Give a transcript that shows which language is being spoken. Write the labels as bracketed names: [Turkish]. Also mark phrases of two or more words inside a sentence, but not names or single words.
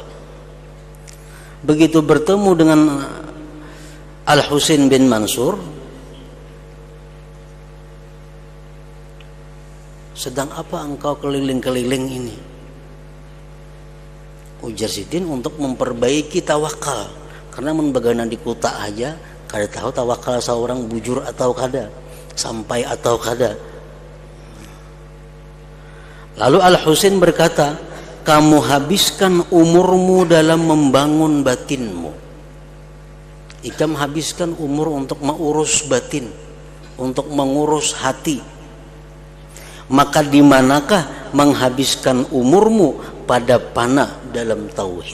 [Indonesian] Begitu bertemu dengan Al-Husain bin Mansur, sedang apa engkau keliling-keliling ini? Ujar Sidin, untuk memperbaiki tawakal. Karena membagaimana di kota aja, kada tahu tawakal seorang bujur atau kada, sampai atau kada. Lalu Al-Husain berkata, kamu habiskan umurmu dalam membangun batinmu. Ikam habiskan umur untuk mengurus batin, untuk mengurus hati. Maka di manakah menghabiskan umurmu pada fana dalam tauhid?